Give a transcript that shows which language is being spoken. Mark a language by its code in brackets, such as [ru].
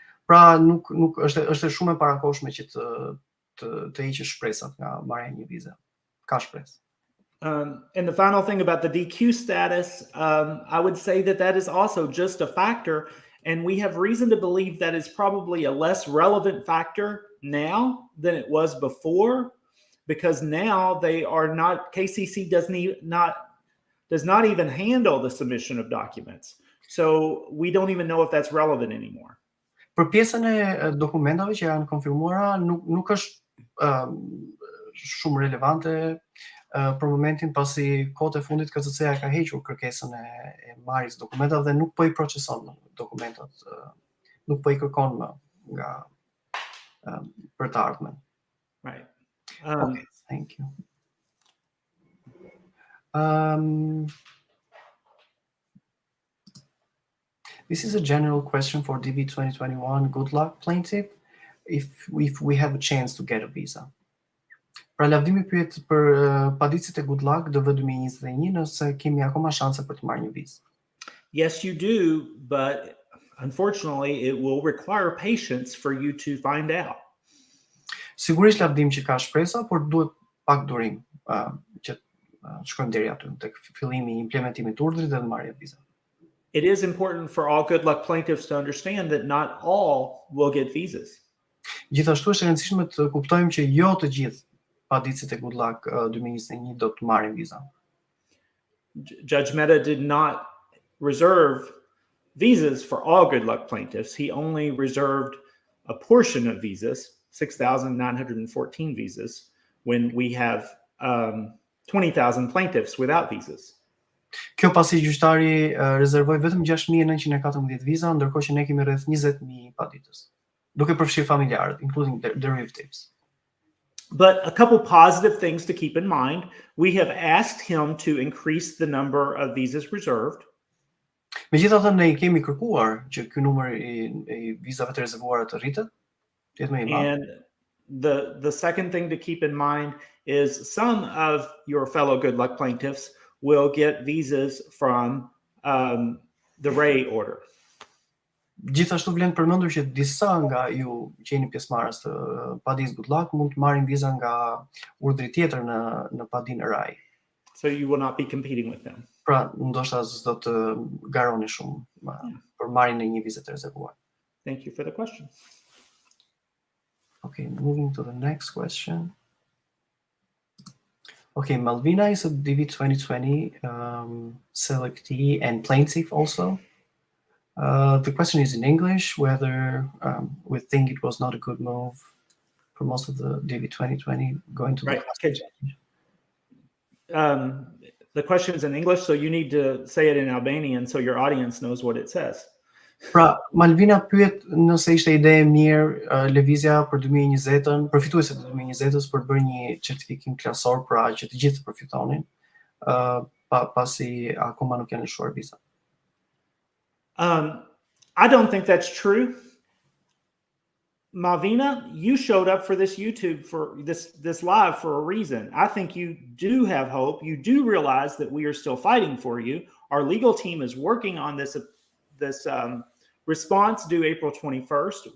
[sq] Pra nuk është shumë e parakoshme që të hiqësh shpresat nga marrja e një vize. Ka shpresë. [en] And the final thing about the DQ status, I would say that is also just a factor, and we have reason to believe that is probably a less relevant factor now than it was before, because now they are not, KCC does not even handle the submission of documents. So we don't even know if that's relevant anymore. [sq] Për pjesën e dokumentave që janë konfirmuara, nuk është shumë relevante për momentin, pasi kohët e fundit KCC-ja ka hequr kërkesën e marrjes dokumentave dhe nuk po i proceson dokumentat, nuk po i kërkon më nga për të ardhmen. [en] Right. Okay, thank you. This is a general question for DV 2021. Good luck, plaintiff, if we have a chance to get a visa. [sq] Pra lavdimi pyet për paditësit e Good Luck DV 2021 nëse kemi akoma shanse për të marrë një vizë. [en] Yes, you do, but unfortunately, it will require patience for you to find out. [sq] Sigurisht lavdim që ka shpresa, por duhet pak durim që shkojmë deri aty tek fillimi i implementimit të urdhrit dhe marrja e vizave. [en] It is important for all Good Luck plaintiffs to understand that not all will get visas. [sq] Gjithashtu është e rëndësishme të kuptojmë që jo të gjithë paditësit e Good Luck 2021 do të marrin viza. [en] Judge Mehta did not reserve visas for all Good Luck plaintiffs. He only reserved a portion of visas, 6,914 visas, when we have 20,000 plaintiffs without visas. [sq] Kjo pasi gjyqtari rezervoi vetëm 6,914 viza, ndërkohë që ne kemi rreth 20,000 paditës, duke përfshirë familjarët, [en] including derivatives. But a couple positive things to keep in mind. We have asked him to increase the number of visas reserved. [sq] Megjithatë ne i kemi kërkuar që ky numër i vizave të rezervuara të rritet, të jetë më i madh. [en] And the second thing to keep in mind is some of your fellow Good Luck plaintiffs will get visas from the Ray order. [sq] Gjithashtu vlen përmendur që disa nga ju që jeni pjesëmarrës të padisë Good Luck mund të marrin viza nga urdhri tjetër në padinë Ray. [en] So you will not be competing with them. [sq] Pra, ndoshta s'do të garoni shumë për marrjen e një vize të rezervuar. [en] Thank you for the question. Okay, moving to the next question. Okay, Malvina is a DV 2020 selectee and plaintiff also. The question is in English, whether we think it was not a good move for most of the DV 2020 going to Right. the The question is in English, so you need to say it in Albanian so your audience knows what it says. [sq] Pra, Malvina pyet nëse ishte ide e mirë lëvizja për 2020-ën, përfituesit të 2020-ës për të bërë një certifikim klasor, pra që të gjithë përfitonin, pasi akoma nuk janë lëshuar viza. [en] I don't think that's true. Malvina, you showed up for this YouTube for this live for a reason. I think you do have hope. You do realize that we are still fighting for you. Our legal team is working on this response due April 21st.